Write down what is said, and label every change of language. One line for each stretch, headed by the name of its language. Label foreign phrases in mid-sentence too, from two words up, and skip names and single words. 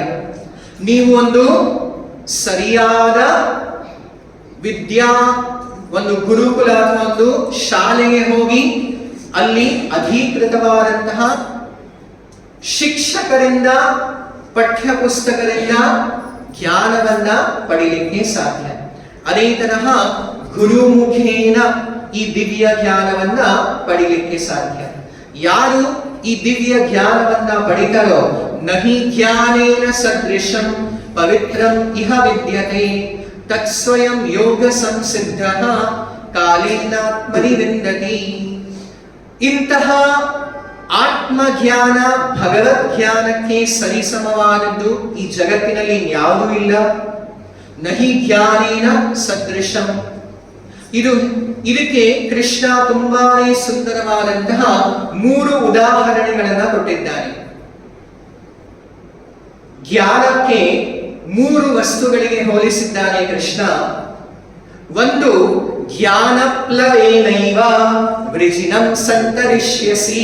Kannada: ನೀವು ಒಂದು ಸರಿಯಾದ ಒಂದು ಗುರುಕುಲ ಅಥವಾ ಒಂದು ಶಾಲೆಗೆ ಹೋಗಿ ಅಲ್ಲಿ ಅಧಿಕೃತವಾದಂತಹ ಶಿಕ್ಷಕರಿಂದ, ಪಠ್ಯ ಪುಸ್ತಕದಿಂದ ಜ್ಞಾನವನ್ನ ಪಡೆಯಲಿಕ್ಕೆ ಸಾಧ್ಯ. ಅದೇ ತರಹ ಗುರುಮುಖೇನ ಈ ದಿವ್ಯ ಜ್ಞಾನವನ್ನ ಪಡೆಯಲಿಕ್ಕೆ ಸಾಧ್ಯ. ಯಾರು ಈ ದಿವ್ಯ ಜ್ಞಾನವನ್ನ ಪಡಿತಾರೋ
Sanskrit: ನಹಿ ಜ್ಞಾನೇನ ಸದೃಶಂ ಪವಿತ್ರಂ ಇಹ ವಿದ್ಯತೆ ತತ್ಸ್ವಯಂ ಯೋಗ ಸಂಸಿದ್ಧಃ ಕಾಲೇನಾತ್ಮನಿ ವಿಂದತಿ.
Kannada: ಇಂತಹ ಆತ್ಮಜ್ಞಾನ, ಭಗವದ್ ಜ್ಞಾನಕ್ಕೆ ಸರಿಸಮವಾದದ್ದು ಈ ಜಗತ್ತಿನಲ್ಲಿ ಯಾವುದೂ ಇಲ್ಲ.
Sanskrit: ನಹಿ ಜ್ಞಾನೇನ ಸದೃಶಂ.
Kannada: ಇದಕ್ಕೆ ಕೃಷ್ಣ ತುಂಬಾನೇ ಸುಂದರವಾದಂತಹ 3 ಉದಾಹರಣೆಗಳನ್ನ ಕೊಟ್ಟಿದ್ದಾನೆ. ಜ್ಞಾನಕ್ಕೆ 3 ವಸ್ತುಗಳಿಗೆ ಹೋಲಿಸಿದ್ದಾನೆ ಕೃಷ್ಣ.
Sanskrit: ಒಂದು, ಜ್ಞಾನಪ್ಲವೇನೈವ ವೃಜಿನಂ ಸಂತರಿಷ್ಯಸಿ.